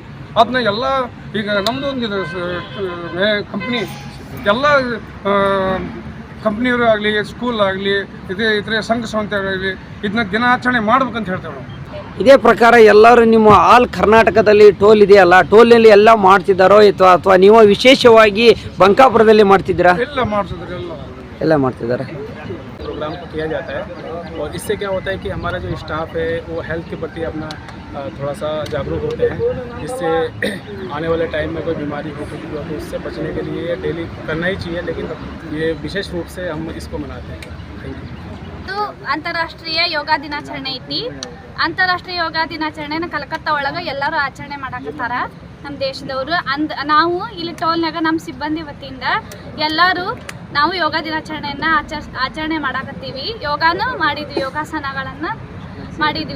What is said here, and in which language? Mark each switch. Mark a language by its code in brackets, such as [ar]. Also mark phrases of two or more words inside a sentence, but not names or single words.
[kn] ಅದನ್ನ ಎಲ್ಲ ಈಗ ನಮ್ಮದು ಒಂದು ಕಂಪ್ನಿ ಎಲ್ಲ ಕಂಪ್ನಿಯವರು ಆಗಲಿ, ಸ್ಕೂಲ್ ಆಗಲಿ, ಇತರೆ ಸಂಘ ಸಂಸ್ಥೆಗಳಾಗಲಿ ಇದನ್ನ ದಿನಾಚರಣೆ ಮಾಡ್ಬೇಕಂತ ಹೇಳ್ತೇವೆ ನಾವು. ಇದೇ ಪ್ರಕಾರ ಎಲ್ಲರೂ ನಿಮ್ಮ ಆಲ್ ಕರ್ನಾಟಕದಲ್ಲಿ ಟೋಲ್ ಇದೆಯಲ್ಲ, ಟೋಲ್ನಲ್ಲಿ ಎಲ್ಲ ಮಾಡ್ತಿದ್ದಾರೋ ಅಥವಾ ನೀವು ವಿಶೇಷವಾಗಿ ಬಂಕಾಪುರದಲ್ಲಿ ಮಾಡ್ತಿದ್ದೀರಾ? ಎಲ್ಲ ಮಾಡ್ತಿದ್ದಾರೆ, ಎಲ್ಲ ಮಾಡ್ತಿದ್ದಾರೆ. [hi] प्रोग्राम को किया जाता है और इससे क्या होता है कि हमारा जो स्टाफ है वो हेल्थ के प्रति अपना थोड़ा सा जागरूक होते हैं, जिससे आने वाले टाइम में कोई बीमारी हो कुछ हो तो उससे बचने के लिए डेली करना ही चाहिए, लेकिन ये विशेष रूप से हम इसको मनाते हैं. [en] Thank you. [kn] तो ಅಂತಾರಾಷ್ಟ್ರೀಯ ಯೋಗ ದಿನಾಚರಣೆ ಐತಿ. ಅಂತಾರಾಷ್ಟ್ರೀಯ ಯೋಗ ದಿನಾಚರಣೆನ ಕಲ್ಕತ್ತಾ ಒಳಗೆ ಎಲ್ಲರೂ ಆಚರಣೆ ಮಾಡಕತ್ತಾರ ನಮ್ಮ ದೇಶದವರು. ನಾವು ಇಲ್ಲಿ ಟೋಲ್ನಾಗ ನಮ್ಮ ಸಿಬ್ಬಂದಿ ವತಿಯಿಂದ ಎಲ್ಲರೂ ನಾವು ಯೋಗ ದಿನಾಚರಣೆಯನ್ನು ಆಚರಣೆ ಮಾಡಾಕತ್ತೀವಿ. ಯೋಗಾನು ಮಾಡಿದ್ವಿ, ಯೋಗಾಸನಗಳನ್ನು ಮಾಡಿದ್ವಿ.